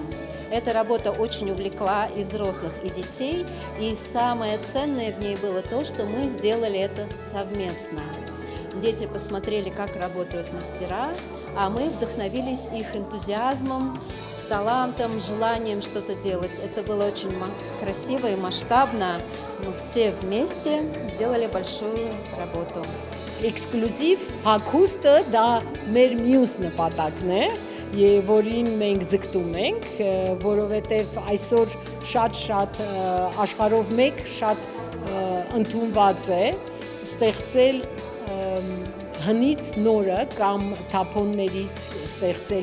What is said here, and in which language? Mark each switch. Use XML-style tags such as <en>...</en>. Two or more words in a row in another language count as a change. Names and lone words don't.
<ru>Эта работа очень увлекла и взрослых, и детей, и самое ценное в ней было то, что мы сделали это совместно. Дети посмотрели, как работают мастера, а мы вдохновились их энтузиазмом, талантом, желанием что-то делать. Это было очень красиво и масштабно. Мы все вместе сделали большую работу.</ru> <hy>Էքսկլյուզիվ հագուստը դա մեր մյուս նպատակն է, եւ որին մենք ձգտում ենք, որովհետեւ այսօր շատ աշխարհով մեկ շատ ընդունված է ստեղծել հնից նորը կամ թափոններից ստեղծել</hy>